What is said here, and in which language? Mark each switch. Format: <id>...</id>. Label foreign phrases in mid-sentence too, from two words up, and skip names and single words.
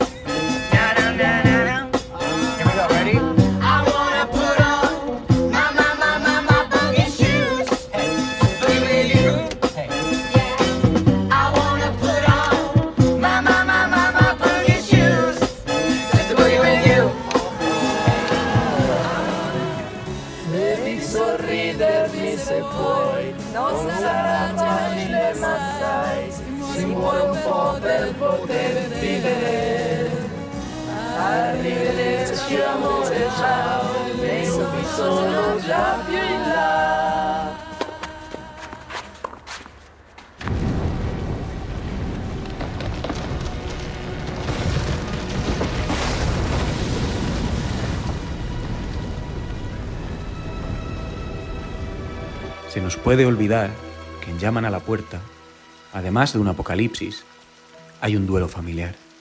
<en>Here we go, ready? I wanna put on my boogie shoes. Hey, boogie with you. Hey. I wanna put on my boogie shoes. Just to boogie with you.</en> <it>Devi sorridermi se puoi, non sarà facile ma sai, ci vuole un po' per poter vivere. Arrivederci amore, ciao, io vi sono già più in là.</it> <es>Se nos puede olvidar que en Llaman a la puerta, además de un apocalipsis, hay un duelo familiar.</es>